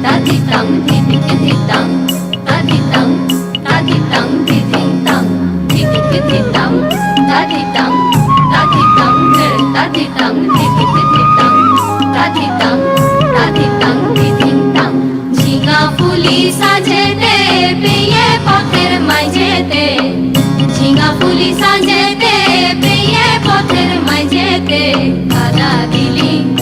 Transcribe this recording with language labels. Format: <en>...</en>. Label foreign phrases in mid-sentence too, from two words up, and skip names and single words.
<bn>তাদিতাং ধিদিকিধিতাং তাদিতাং তাদিতাং ধিদিতাং ধিদিকিধিতাং তাদিতাং তাদিতাং তাদিতাং ধিদিকিধিতাং তাদিতাং তাদিতাং ধিদিতাং ঝিঙা ফুলি সাজেতে পেয়ে পথের মাঝেতে ঝিঙা ফুলি সাজেতে পেয়ে পথের মাঝেতে কাদা দিলি</bn>